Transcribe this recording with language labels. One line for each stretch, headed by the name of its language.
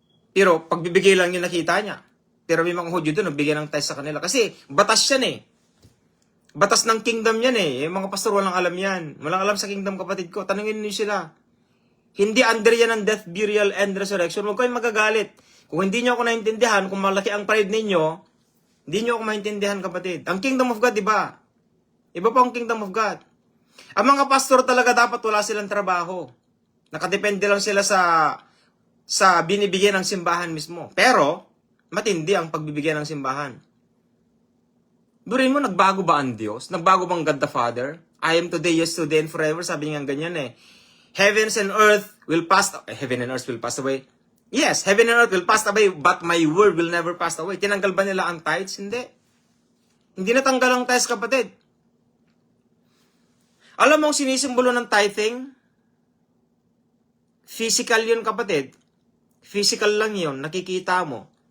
Filipino: Pero pagbibigay lang yung nakita niya. Pero may mga Hudyo doon, nagbigay ng tithes sa kanila. Kasi batas yan eh. Batas ng kingdom yan eh. Yung mga pastor walang alam yan. Walang alam sa kingdom, kapatid ko. Tanungin niyo sila. Hindi under yan ng death, burial, and resurrection. Huwag kayong magagalit. Kung hindi nyo ako naintindihan, kung malaki ang pride ninyo, hindi nyo ako maintindihan, kapatid. Ang kingdom of God, iba. Iba pa ang kingdom of God. Ang mga pastor talaga dapat wala silang trabaho. Nakadepende lang sila sa binibigyan ng simbahan mismo. Pero, matindi ang pagbibigyan ng simbahan. Durin mo, nagbago ba ang Diyos? Nagbago bang God the Father?
English: I am today, yesterday, and forever.
Filipino: Sabi niya ganyan eh.
English: Heavens and earth will pass, heaven and earth will pass away. Yes, heaven and earth will pass away, but my word will never pass away.
Filipino: Tinanggal ba nila ang tithes? Hindi. Hindi natanggal ang tithes, kapatid. Alam mo ang sinisimbolo ng tithing? Physical yun, kapatid. Physical lang yun, nakikita mo.